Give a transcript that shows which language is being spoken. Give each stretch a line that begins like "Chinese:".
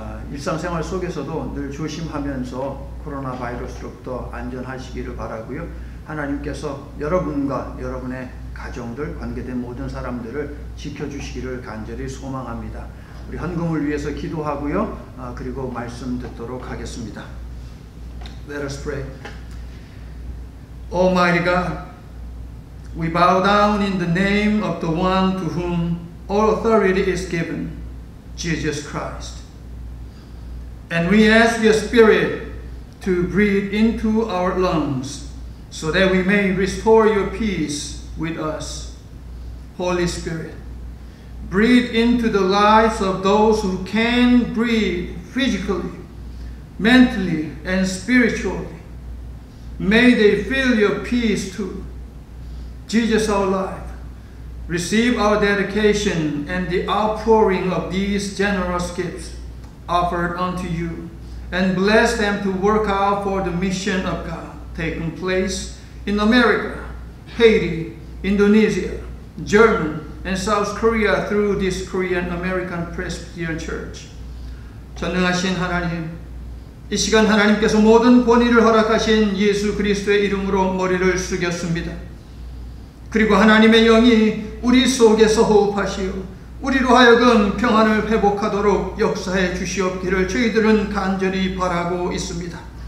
Korean: 일상생활 속에서도 늘 조심하면서 코로나 바이러스로부터 안전하시기를 바라고요. 하나님께서 여러분과 여러분의 가정들, 관계된 모든 사람들을 지켜주시기를 간절히 소망합니다. 우리 헌금을 위해서 기도하고요. 그리고 말씀 듣도록 하겠습니다.
English: Let us pray. Almighty God, we bow down in the name of the one to whom all authority is given, Jesus Christ. And we ask your Spirit to breathe into our lungs so that we may restore your peace with us. Holy Spirit, breathe into the lives of those who can breathe physically, mentally and spiritually. May they feel your peace too. Jesus our life, receive our dedication and the outpouring of these generous gifts offered unto you, and bless them to work out for the mission of God taking place in America, Haiti, Indonesia, Germany, and South Korea through this Korean American Presbyterian Church.
Korean: 전능하신 하나님, 이 시간 하나님께서 모든 권위를 허락하신 예수 그리스도의 이름으로 머리를 숙였습니다. 그리고 하나님의 영이 우리 속에서 호흡하시어 우리로 하여금 평안을 회복하도록 역사해 주시옵기를 저희들은 간절히 바라고 있습니다.